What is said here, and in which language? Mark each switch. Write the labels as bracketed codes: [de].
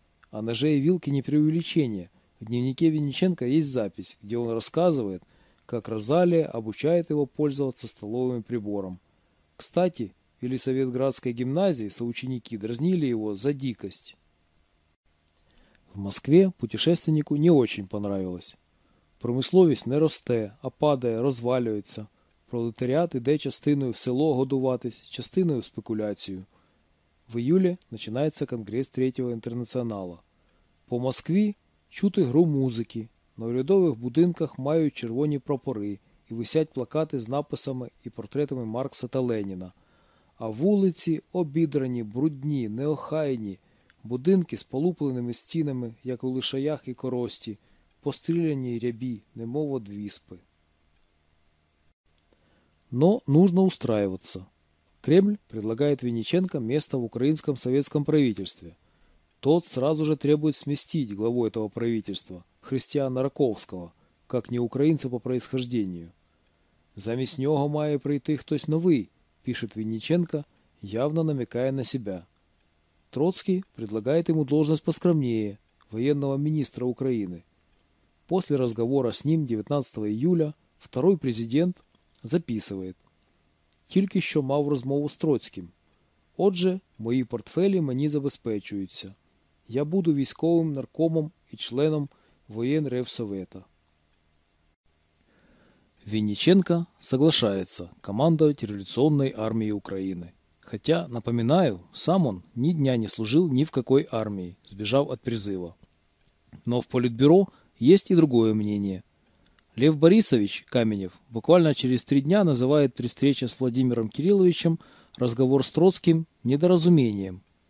[ru] А ноже и вилке не преувеличение. В дневнике Винниченко есть запись, где он рассказывает, как Розалия обучает его пользоваться столовым прибором. Кстати, в Елисаветградской гимназии соученики дразнили его за дикость. В Москве путешественнику не очень понравилось. [uk] Промисловість не росте, а падає, розвалюється. Пролетаріат іде частиною в село годуватись, частиною в спекуляцію. В июлі починається конгрес Третього інтернаціонала. По Москві чути гру музики. На урядових будинках мають червоні прапори і висять плакати з написами і портретами Маркса та Леніна. А вулиці обідрані, брудні, неохайні. Будинки з полупленими стінами, як у лишаях і корості. Постріляні рябі, немов од віспи. [ru] Но нужно устраиваться. Кремль предлагает Винниченко место в украинском советском правительстве. Тот сразу же требует сместить главу этого правительства, Христиана Раковского, как не украинца по происхождению. [uk] «Замість нього має прийти хтось новий», [ru] пишет Винниченко, явно намекая на себя. Троцкий предлагает ему должность поскромнее, военного министра Украины. После разговора с ним 19 июля второй президент записывает. [uk] Тільки що мав розмову з Троцьким. Отже, мої портфелі мені забезпечуються. Я буду військовим наркомом і членом воєнрефсовета. [ru] Винниченко соглашается командовать революционной армией Украины. Хотя, напоминаю, сам он ни дня не служил ни в какой армии, сбежав от призыва. Но в Политбюро есть и другое мнение. Лев Борисович Каменев буквально через 3 дня называет при встрече с Владимиром Кирилловичем разговор с Троцким недоразумением.